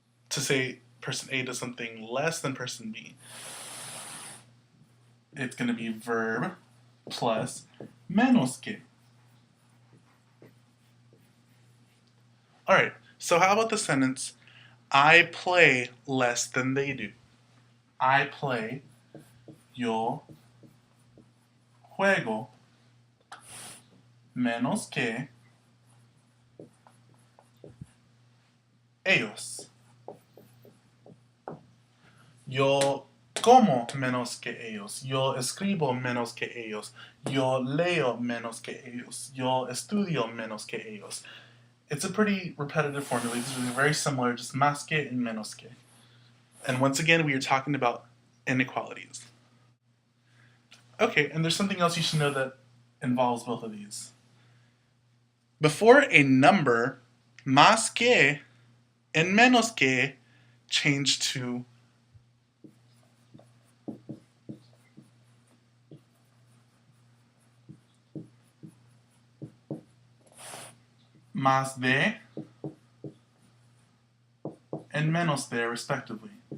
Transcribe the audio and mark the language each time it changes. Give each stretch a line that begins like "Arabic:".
English: To say person A does something less than person B, it's going to be verb plus menos que. Alright, so how about the sentence, I play less than they do? I play,
Spanish: yo juego menos que ellos. Yo como menos que ellos. Yo escribo menos que ellos. Yo leo menos que ellos. Yo estudio menos que ellos.
English: It's a pretty repetitive formula. These are very similar, just más que and menos que. And once again, we are talking about inequalities. Okay, and there's something else you should know that involves both of these. Before a number, más que and menos que change to más de and menos de, respectively.